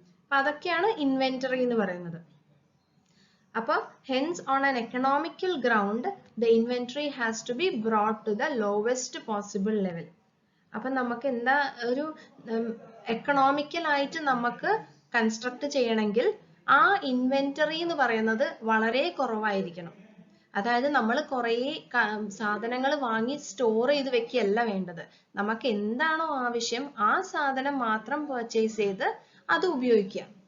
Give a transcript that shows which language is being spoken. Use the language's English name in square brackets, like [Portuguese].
[Malayalam] അതൊക്കെയാണ് ഇൻവെന്ററി എന്ന് പറയുന്നത്. [English] അപ്പൊ hence on an economical ground the inventory has to be brought to the lowest possible level. [Malayalam] അപ്പൊ നമുക്ക് എന്താ ഒരു എക്കണോമിക്കൽ ആയിട്ട് നമുക്ക് കൺസ്ട്രക്ട് ചെയ്യണമെങ്കിൽ ആ ഇൻവെന്ററി എന്ന് പറയുന്നത് വളരെ കുറവായിരിക്കണം. അതായത് നമ്മൾ കുറേ സാധനങ്ങൾ വാങ്ങി സ്റ്റോർ ചെയ്ത് വെക്കുകയല്ല വേണ്ടത്, നമുക്ക് എന്താണോ ആവശ്യം ആ സാധനം മാത്രം പർച്ചേസ് ചെയ്ത് അത് ഉപയോഗിക്കുക.